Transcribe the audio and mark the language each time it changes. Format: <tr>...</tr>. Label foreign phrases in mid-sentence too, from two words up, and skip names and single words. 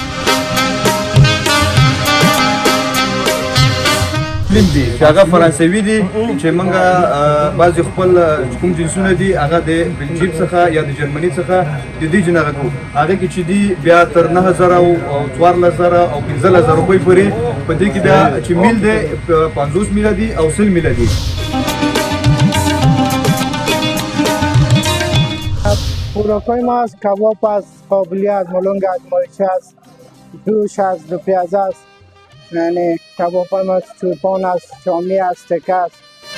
<ps>فلم دي چې هغه فرانسوي دي، چې موږ بعضې خپل کوم جنسونه دي هغه د بلجیک څخه یا د جرمني څخه د دې جن هغه کوو. هغې کې چې دي بیا تر 9000 او 14000 او 15000 روپۍ پورې. په دې کې بیا چې میل دی 50 میله دي او 100 میله دي.</ps> <fa>خوراک‌های ما از کباب است، قابلی است، ملنگ است، ماهیچه است، جوش است، دو پیاز است، یعنی کباب‌های ما چوپان است، شامی است، تکه است.</fa>